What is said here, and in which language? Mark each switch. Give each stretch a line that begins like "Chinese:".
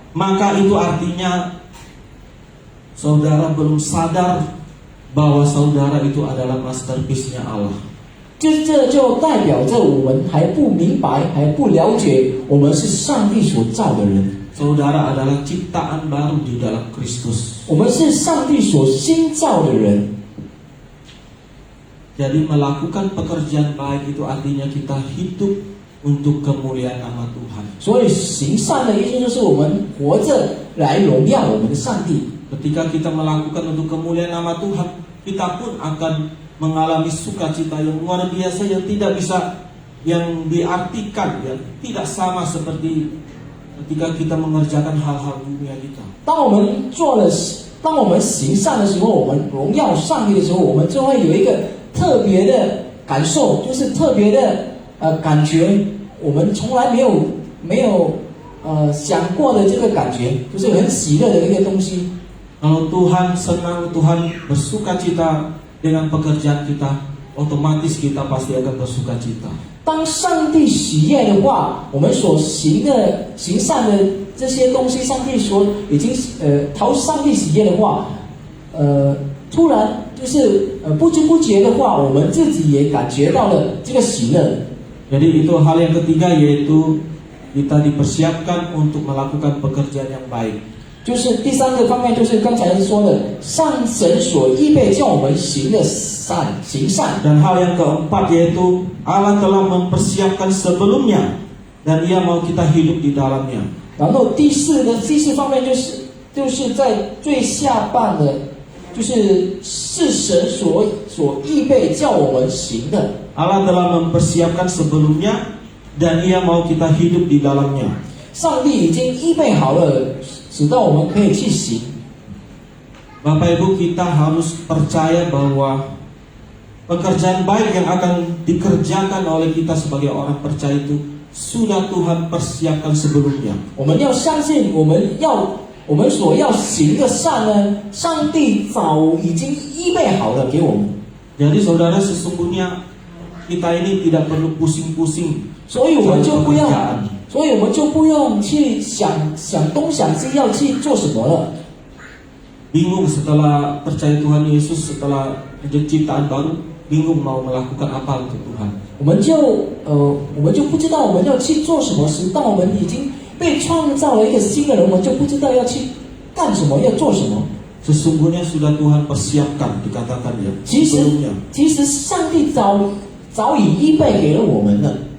Indonesian: maka itu artinya saudara belum sadar bahwa saudara itu adalah masterpiece-nya Allah.
Chinese: 这就代表着我们还不明白，还不了解，我们是上帝所造的人，
Indonesian: Saudara adalah ciptaan baru di dalam Kristus.
Chinese: 我们是上帝所新造的人。
Indonesian: Jadi melakukan pekerjaan baik itu artinya kita hidup untuk kemuliaan nama Tuhan.
Chinese: 所以行善的意思就是我们活着来荣耀我们的上帝。
Indonesian: Ketika kita melakukan untuk kemuliaan nama Tuhan, kita pun akan mengalami sukacita yang luar biasa yang tidak bisa, yang diartikan, yang tidak sama seperti ketika kita mengerjakan hal-hal dunia kita.
Chinese: 当我们行善的时候，我们荣耀上帝的时候，我们就会有一个特别的感受，就是特别的感觉，我们从来没有想过的这个感觉，就是很喜乐的一个东西。
Indonesian: Kalau Tuhan senang, Tuhan bersukacita dengan pekerjaan kita, otomatis kita pasti akan bersukacita.
Chinese: 当上帝喜悦的话，我们所行善的这些东西，上帝所已经讨上帝喜悦的话，突然就是不知不觉的话，我们自己也感觉到了这个喜乐。
Indonesian: Jadi itu hal yang ketiga, yaitu kita dipersiapkan untuk melakukan pekerjaan yang baik.
Chinese: 就是第三个方面，就是刚才说的，上神所预备叫我们行善。
Indonesian: Dan hal yang keempat yaitu Allah telah mempersiapkan sebelumnya dan Ia mau kita hidup di dalamnya.
Chinese: 然后第四方面就是在最下半的，就是神所预备叫我们行的。
Indonesian: Allah telah mempersiapkan sebelumnya dan Ia mau kita hidup di dalamnya.
Chinese: 上帝已经预备好了，使到我们可以去行。
Indonesian: Bapak Ibu, kita harus percaya bahwa pekerjaan baik yang akan dikerjakan oleh kita sebagai orang percaya itu sudah Tuhan persiapkan sebelumnya.
Chinese: 我们要相信，我们所要行的善呢，上帝早已经预备好了给我们。
Indonesian: Jadi saudara, sesungguhnya kita ini tidak perlu pusing-pusing
Chinese: 所以我们就不要
Indonesian: pekerjaan.，
Chinese: 所以我们就不用去想东想西要去做什么了。
Indonesian: Bingung setelah percaya Tuhan Yesus, setelah menjadi ciptaan baru, bingung mau melakukan apa untuk Tuhan.
Chinese: 我们就不知道我们要去做什么事。当我们已经被创造了一个新的人，我们就不知道要去干什么，要做什么。
Indonesian: Sesungguhnya sudah Tuhan persiapkan, dikatakan ya,
Chinese: 其实
Indonesian: sebelumnya.
Chinese: 其实上帝早已预备给了我们了。